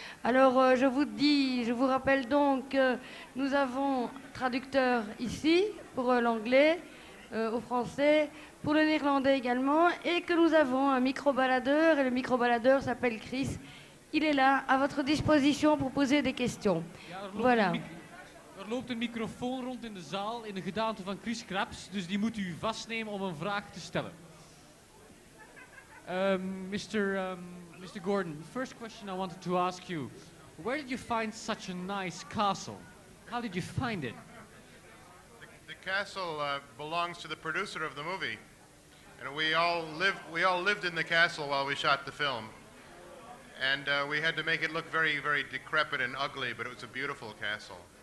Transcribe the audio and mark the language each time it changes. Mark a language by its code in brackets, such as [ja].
[fr] Alors je vous rappelle donc que nous avons traducteur ici pour l'anglais, au français, pour le néerlandais également, et que nous avons un micro-baladeur, et le micro-baladeur s'appelle Chris. Il est là, à votre disposition pour poser des questions. Voilà. [nl] Er loopt een microfoon rond in de zaal in de gedaante van Chris Krabs, dus die moet u vastnemen om een vraag te stellen. [en] Mr. Gordon, the first question I wanted to ask you, where did you find such a nice castle? How did you find it? The castle belongs to the producer of the movie, and we all lived in the castle while we shot the film, and we had to make it look very, very decrepit and ugly, but it was a beautiful castle.